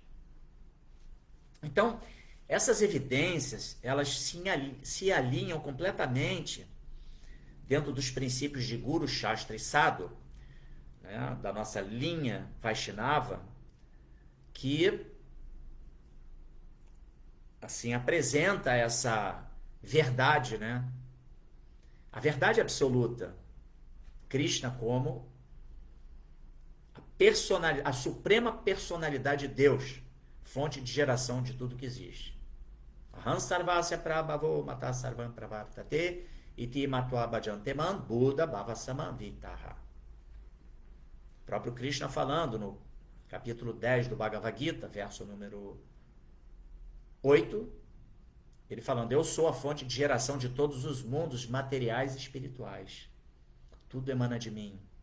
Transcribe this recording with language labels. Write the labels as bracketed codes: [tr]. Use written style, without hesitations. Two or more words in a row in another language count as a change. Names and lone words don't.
[pt] Então, essas evidências, elas se alinham completamente dentro dos princípios de Guru, Shastra e Sadhu, né, da nossa linha Vaishnava, que assim apresenta essa verdade, né? A verdade absoluta, Krishna como a suprema personalidade de Deus, fonte de geração de tudo que existe. [sa] अहम् सर्वस्य प्रभवो मत सर्वम् प्रवर्तते इति मत्वा भजन्तेमन् बुद्ध भावसमम् वितः. [pt] O próprio Krishna falando no capítulo 10 do Bhagavad Gita, verso número 8, ele falando, eu sou a fonte de geração de todos os mundos materiais e espirituais. Tudo emana de mim.